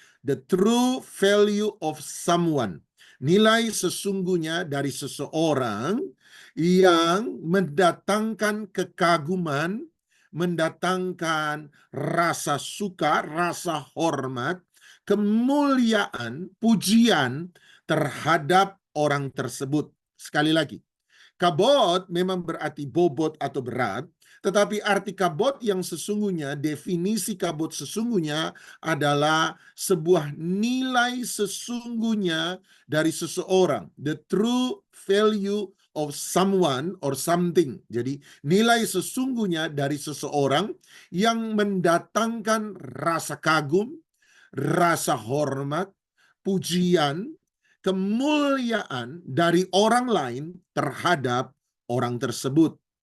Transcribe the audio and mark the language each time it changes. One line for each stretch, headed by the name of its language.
English: The true value of someone.
Indonesian: Nilai sesungguhnya dari seseorang yang mendatangkan kekaguman, mendatangkan rasa suka, rasa hormat, kemuliaan, pujian terhadap orang tersebut. Sekali lagi, kabot memang berarti bobot atau berat, tetapi arti kabot yang sesungguhnya, definisi kabot sesungguhnya adalah sebuah nilai sesungguhnya dari seseorang.
English: The true value of someone or something.
Indonesian: Jadi nilai sesungguhnya dari seseorang yang mendatangkan rasa kagum, rasa hormat, pujian, kemuliaan dari orang lain terhadap orang tersebut.